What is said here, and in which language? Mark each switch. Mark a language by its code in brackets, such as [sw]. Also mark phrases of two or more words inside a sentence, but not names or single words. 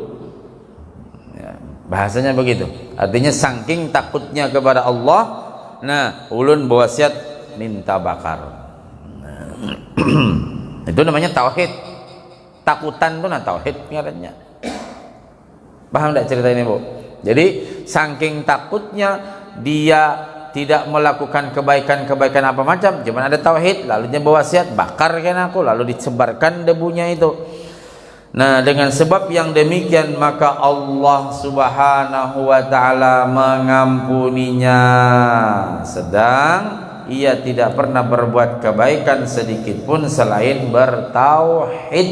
[id] Ya, bahasanya begitu. Artinya saking takutnya kepada Allah, nah ulun berwasiat minta bakar. Itu namanya tauhid. [bjn] Takutan itu nah tauhid ngarannya. [id] Paham tidak cerita ini bu? Jadi saking takutnya dia tidak melakukan kebaikan apa macam, cuman ada tauhid, lalu dia berwasiat bakarkan aku, lalu disebarkan debunya itu. Nah dengan sebab yang demikian maka Allah [ar] سبحانه وتعالى [id] mengampuninya, sedang ia tidak pernah berbuat kebaikan sedikit pun selain bertauhid.